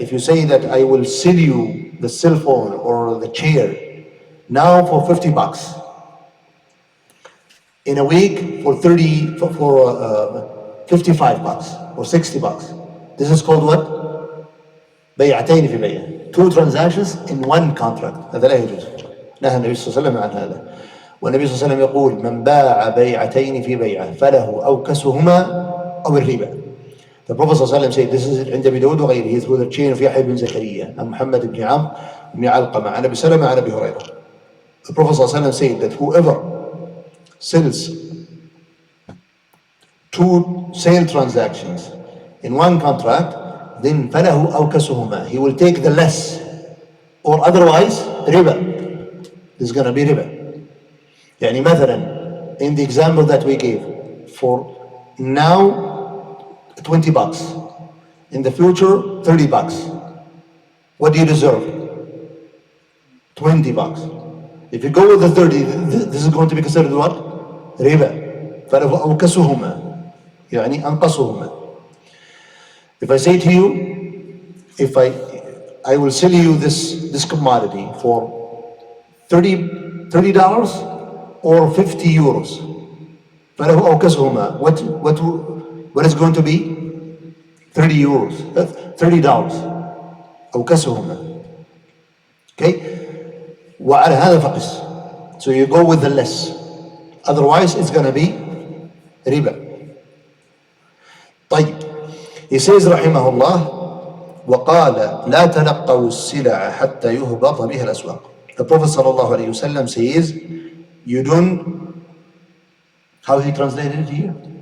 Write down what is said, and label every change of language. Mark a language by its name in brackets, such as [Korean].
[English] If you say that I will sell you the cell phone or the chair now for $50, in a week for 55 bucks or 60 bucks. This is called what? [Arabic] بيعتين في بيع. [English] Two transactions in one contract. [Arabic] هذا لا يجوز. نهى النبي صلى الله عليه وسلم عن هذا. والنبي صلى الله عليه وسلم يقول من باع بيعتين في بيعة فله أوكسهما أو الربا. [English] The Prophet [Arabic] صلى الله عليه وسلم [English] said, this is [Arabic] عند أبي داود وغيره [English] through the chain of يحيى بن زكريا عن محمد بن عمرو بن علقمة عن أبي سلمة عن أبي هريرة. The Prophet [Arabic] صلى الله عليه وسلم [English] said that whoever sells two sale transactions in one contract, then [Arabic] فله أوكسهما, [English] he will take the less, or otherwise riba. This is going to be riba. [Arabic] يعني مثلا [English] in the example that we gave, for now 20 bucks, in the future 30 bucks. What do you deserve? 20 bucks. If you go with the 30, this is going to be considered what? Riba. [Arabic] فله أوكسهما يعني أنقصهما. [English] If I say to you, if I will sell you this commodity for $30 or 50 euros, [Arabic] فله أوكسهما, [English] what is going to be? 30 euros, $30 [Arabic] أوكسهما. [English] Okay? [Arabic] وعلى هذا فقس. [English] So you go with the less. Otherwise it's going to be riba. [Arabic] طيب. [English] He says [Arabic] رحمه الله وقال لا تلقوا السلع حتى يهبط بها الأسواق. [English] The Prophet [Arabic] صلى الله عليه وسلم [English] says you don't, how he translated it here?